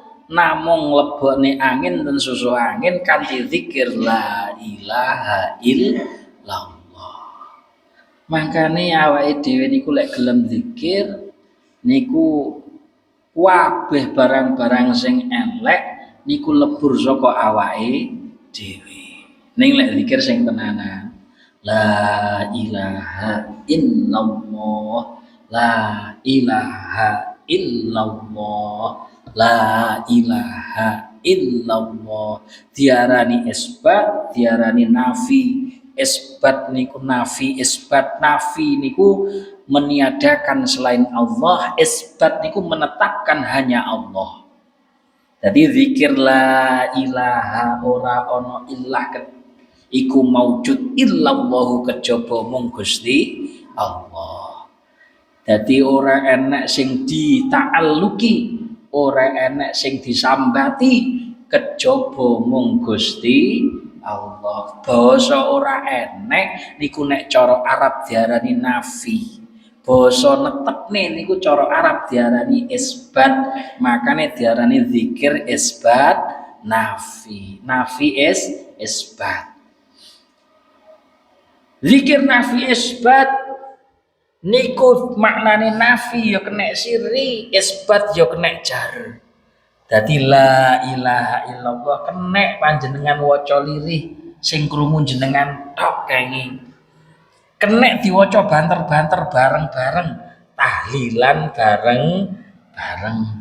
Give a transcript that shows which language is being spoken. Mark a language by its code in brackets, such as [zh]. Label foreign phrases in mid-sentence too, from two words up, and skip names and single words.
[jv] Namung lebokne angin ten susu angin kanthi zikir [ar] لا إله إلا الله. [jv] Makane awake dhewe niku lek gelem zikir niku kabeh barang-barang sing elek niku lebur saka awake dhewe. Ning lek zikir sing tenanan, [ar] لا إله إلا الله، لا إله إلا الله، لا إله إلا الله. [jv] Diarani isbat, diarani nafi. isbat niku nafi, isbat nafi niku [id] meniadakan selain Allah, [jv] isbat niku [id] menetapkan hanya Allah. [jv] Jadi zikir [ar] لا إله [jv] ora ono ilah iku maujud illallahu kejaba mung Gusti Allah. Jadi ora enek sing dita'alluki, ora enek sing disambati kejaba mung Gusti Allah. Basa ora enek niku nek cara Arab diarani nafi. Basa netepne niku cara Arab diarani isbat. Makane diarani zikir isbat nafi. Nafi isbat. Zikir nafi isbat niku maknane nafi ya kena siri, isbat ya kena jar. Dadi [ar] لا إله إلا الله [jv] kena panjenengan waca lirih sing krungu jenengan tok kenging. Kena diwaca banter-banter bareng-bareng, tahlilan bareng-bareng.